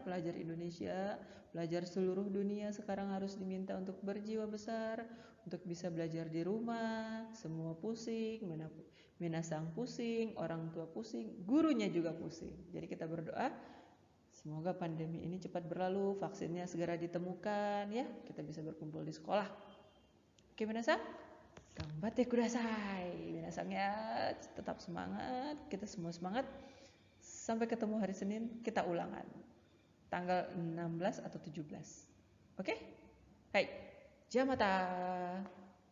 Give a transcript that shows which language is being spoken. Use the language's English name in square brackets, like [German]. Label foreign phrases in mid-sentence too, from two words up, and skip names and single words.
[Indonesian] Pelajar Indonesia, pelajar seluruh dunia sekarang harus diminta untuk berjiwa besar, untuk bisa belajar di rumah. Semua pusing, minasang pusing, orang tua pusing, gurunya juga pusing. Jadi kita berdoa semoga pandemi ini cepat berlalu, vaksinnya segera ditemukan ya, kita bisa berkumpul di sekolah. Oke minasang, [Japanese] がんばってください. [Indonesian] Minasang ya, tetap semangat, kita semua semangat. Sampai ketemu hari Senin, kita ulangan tanggal 16 atau 17. [Japanese] オーケー？はい、じゃまた.